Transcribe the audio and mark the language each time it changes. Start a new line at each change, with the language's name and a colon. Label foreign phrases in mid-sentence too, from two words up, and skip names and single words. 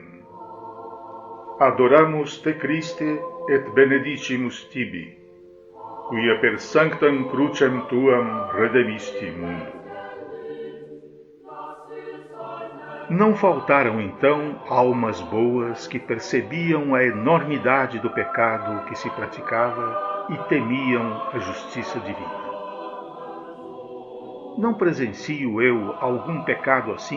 Latin: Adoramos te Christe et benedicimus tibi, quia per sanctam crucem tuam redemisti mundo.
Portuguese: Não faltaram então almas boas que percebiam a enormidade do pecado que se praticava e temiam a justiça divina. Não presencio eu algum pecado assim?